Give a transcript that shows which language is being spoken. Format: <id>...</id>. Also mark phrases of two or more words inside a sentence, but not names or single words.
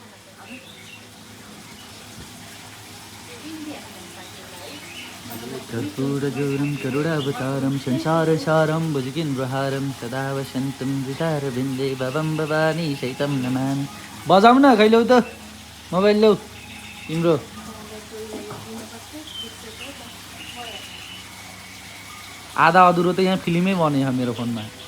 <sa>कर्पूरगौरं करुणावतारं संसारसारं भुजगेन्द्रहारं सदा वसन्तं हृदयारविन्दे भवं भवानी सहितं नमामि</sa> <ne>बजाऊ न खै ल्याउ त मोबाइल ल्याउ तिम्रो आधा अधुरो त यहाँ फिल्मै बनेछ मेरो फोनमा</ne>